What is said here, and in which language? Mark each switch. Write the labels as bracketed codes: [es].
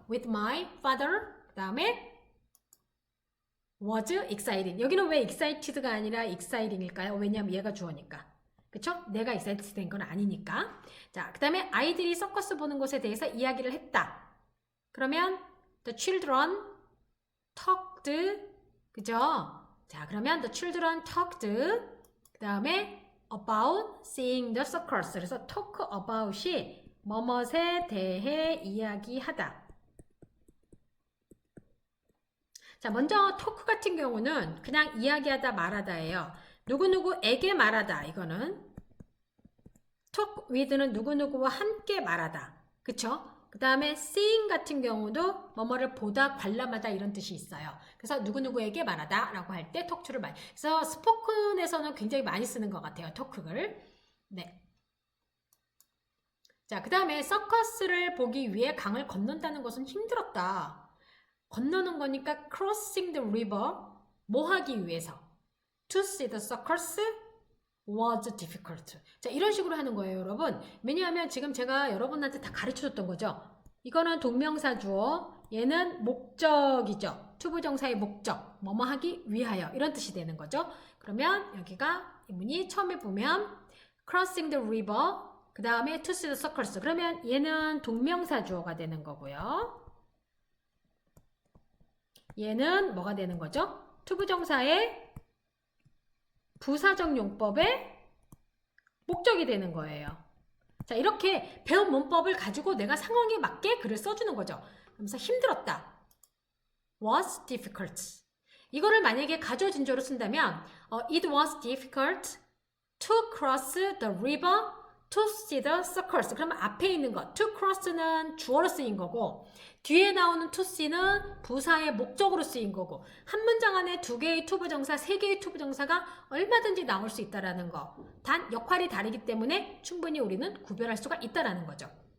[en] with my father, [ko] 그 다음에 [en] was exciting. [ko] 여기는 왜 excited가 아니라 exciting일까요? 왜냐하면 얘가 주어니까. 그쵸? 내가 excited 된 건 아니니까. 자, 그 다음에 아이들이 서커스 보는 것에 대해서 이야기를 했다. [en] 그러면 the children talked, 그죠? 자, 그러면 the children talked, [ko] 그 다음에 [en] about seeing the circus. [ko] 그래서 talk about이 뭐뭇에 대해 이야기하다. 자, 먼저 토크 같은 경우는 그냥 이야기하다 말하다예요. 누구누구에게 말하다. 이거는 talk with는 누구누구와 함께 말하다. 그쵸? 그 다음에 seeing 같은 경우도 뭐뭐를 보다, 관람하다 이런 뜻이 있어요. 그래서 누구누구에게 말하다 라고 할 때 talk to를 많이. 그래서 스포큰에서는 굉장히 많이 쓰는 것 같아요. talk를. 네. 자, 그 다음에 서커스를 보기 위해 강을 건넌다는 것은 힘들었다. 건너는 거니까 [en] crossing the river [ko] 뭐 하기 위해서 [en] to see the circus was difficult. [ko] 자, 이런 식으로 하는 거예요, 여러분. 왜냐하면 지금 제가 여러분한테 다 가르쳐줬던 거죠. 이거는 동명사 주어, 얘는 목적이죠. 투부정사의 목적, 뭐뭐 하기 위하여 이런 뜻이 되는 거죠. 그러면 여기가 이 문이 처음에 보면 [en] crossing the river, [ko] 그 다음에 [en] to see the circus. [ko] 그러면 얘는 동명사 주어가 되는 거고요. 얘는 뭐가 되는 거죠? 투부정사의 부사적 용법의 목적이 되는 거예요. 자, 이렇게 배운 문법을 가지고 내가 상황에 맞게 글을 써주는 거죠. 그러면서 힘들었다. [en] was difficult. [ko] 이거를 만약에 가조진조로 쓴다면 [en] it was difficult to cross the river to see the circus. [ko] 그러면 앞에 있는 거 to cross는 주어로 쓰인 거고 뒤에 나오는 to see는 부사의 목적으로 쓰인 거고 한 문장 안에 두 개의 투부정사, 세 개의 투부정사가 얼마든지 나올 수 있다라는 거. 단 역할이 다르기 때문에 충분히 우리는 구별할 수가 있다라는 거죠.